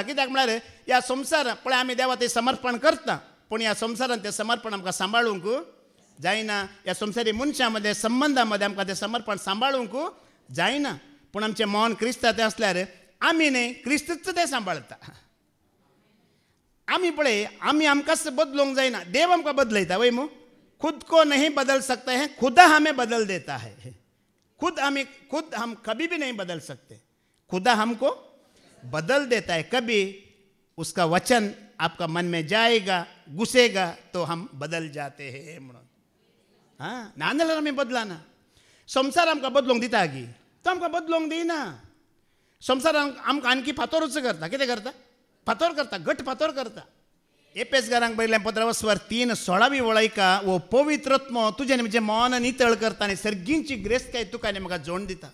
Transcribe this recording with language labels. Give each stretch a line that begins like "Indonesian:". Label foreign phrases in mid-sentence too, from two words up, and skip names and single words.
Konkani: कित्याक म्हळ्यार ह्या संवसारांत पळय आमी देवा तें समर्पण करता, पूण ह्या संवसारांत तें समर्पण आमकां सांबाळूंक जायना. ह्या संवसारी मनशां मदें संबंदां मदें आमकां तें समर्पण सांबाळूंक जायना. पूण आमचें मन क्रिस्ताचें आसल्यार आमी न्हय, क्रिस्तच तें सांबाळटा. आमी पळय आमी आमकांच बदलूंक जायना, देव आमकां बदलयता वय मू.
Hindi: खुद को नहीं बदल सकते हैं, खुदा हमें बदल देता है. खुद हम कभी भी नहीं बदल सकते, खुदा हमको बदल देता है. कभी उसका वचन आपका मन में जाएगा, घुसेगा तो हम बदल जाते हैं म्हणून.
Konkani: ना जाल्यार आमी बदलाना. संवसार आमकां बदलूंक दिता गी, तो आमकां बदलूंक दिना. संवसार आमकां आणकी फातोरूच करता. कितें करता? फातोर करता, घट फातोर करता. एपेसकारांक बरयलें पत्र स्वर 3:16 वळयका, वो पवित्रत्म तुजें म्हणजे मन नितळ करता आनी सर्गींची ग्रेस्त तुका आनी म्हाका जोड दिता.